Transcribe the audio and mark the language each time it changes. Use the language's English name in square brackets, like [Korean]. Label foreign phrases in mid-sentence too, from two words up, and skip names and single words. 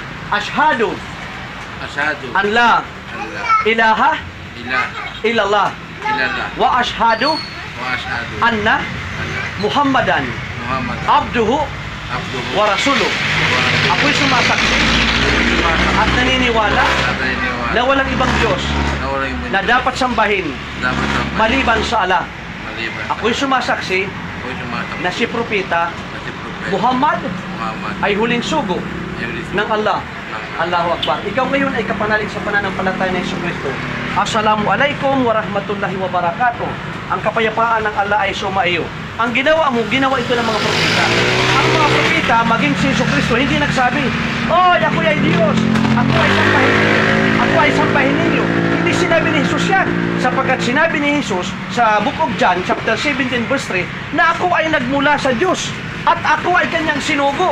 [Arabic] Ashhadu Asyhadu أن لا alla ilaha ilaha illallah illallah وأشهد وأشهد anna anna Muhammadan Muhammad abduhu abduhu ورسوله. wa [Filipino] Ako'y sumasaksi [Arabic] rasuluhu [Filipino] at naniniwala at naniniwala na walang ibang Diyos na walang ibang na dapat sambahin dapat sambahin maliban sa Allah. maliban Ako'y sumasaksi ako'y sumasaksi na si Propeta na si Propeta Muhammad Muhammad ay huling sugo ng ng Allah. [Arabic] الله أكبر. [Filipino] Ikaw ngayon ay kapanalig sa pananampalataya ng Jesucristo. [Arabic] السلام عليكم ورحمة الله وبركاته. [Filipino] Ang kapayapaan ng Allah ay sumaiyo. Ang ginawa mo, ginawa ito ng mga propeta. Ang mga propeta, maging si Jesucristo, hindi nagsabi, "Oy, ako ay Diyos. Ako ay sambahin. Ako ay sambahin ninyo." Hindi sinabi ni Jesus yan. Sapagkat sinabi ni Jesus sa [English] Book of John, chapter 17, verse 3, [Filipino] na ako ay nagmula sa Diyos at ako ay kanyang sinugo.